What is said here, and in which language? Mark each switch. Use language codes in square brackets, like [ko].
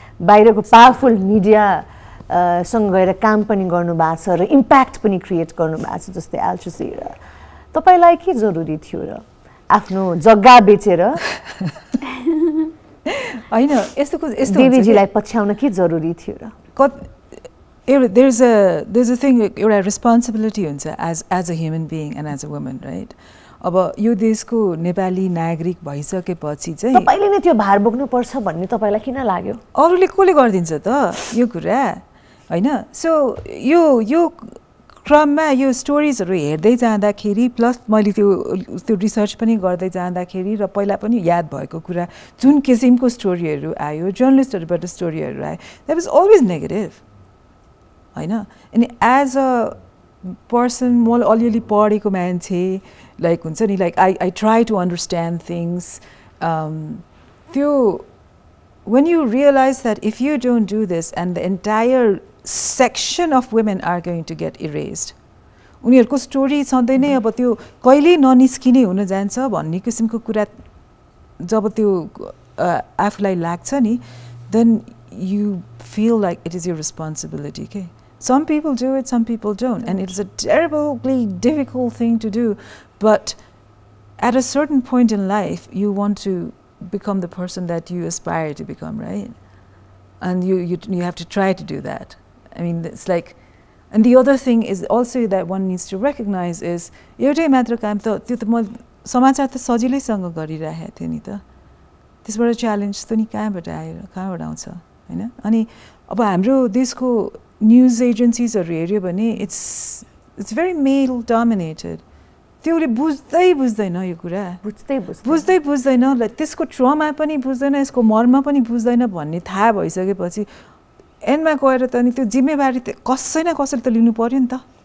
[ne] बाहिरको powerful media सँग गएर काम पनि गर्नुभएको छ र इम्प्याक्ट पनि क्रिएट गर्नुभएको छ जस्तै एल्ट्रिसी र तपाईलाई के जरुरी थियो र आफ्नो जग्गा बेचेर हैन यस्तो देवीजीलाई पछ्याउन के जरुरी थियो र [en] there's a thing [ne] एउटा [en] responsibility [ne] हुन्छ [en] as a human being and as a woman, right? [ne] अब यो देशको नेपाली नागरिक भइसकेपछि चाहिँ तपाईले नै त्यो भार बोक्नु पर्छ भन्ने तपाईलाई किन लाग्यो? अरूले कोले गर्दिन्छ त यो कुरा हैन? सो यो क्रममा यो स्टोरीजहरु हेर्दै जाँदाखेरि प्लस मैले त्यो रिसर्च पनि गर्दै जाँदाखेरि र पहिला पनि याद भएको कुरा जुन किसिमको स्टोरीहरु आयो जर्नलिस्टहरुबाट स्टोरीहरु आयो [en] that was always negative [ne] हैन? अनि एज अ पर्सन म अलिअलि पढेको मान्छे लाइक हुन्छ नि like [en] I try to understand things [ne] त्यो [en] when you realize that if you don't do this and the entire section of women are going to get erased [ne] उनीहरुको स्टोरी सधैँ नै अब त्यो कहिले ननिस्किने हुन जान्छ भन्ने किसिमको कुरा जब त्यो आफुलाई लाग्छ नि [en] then you feel like it is your responsibility. Okay, some people do it, some people don't, and it is a terribly difficult thing to do, but at a certain point in life you want to become the person that you aspire to become, right? And you have to try to do that. I mean, it's like, and the other thing is also that one needs to recognize is [ne] एउटै मात्र काम त त्यो त म समाचार त सजिलैसँग गरिरहेको थिएँ नि त त्यसबाट च्यालेन्ज त नि कहाँबाट आउँछ हैन अनि अब हाम्रो देशको न्यूज एजेन्सीजहरु हेर्यो भने [en] it's very male dominated [ne] त्योले बुझ्दैन यो कुरा बुझ्दैन त्यसको ट्रमा पनि बुझ्दैन यसको मर्म पनि बुझ्दैन भन्ने थाहा भइसकेपछि एन्डमा गएर त नि त्यो जिम्मेवारी त कसै न कसैले त लिनु पर्यो नि त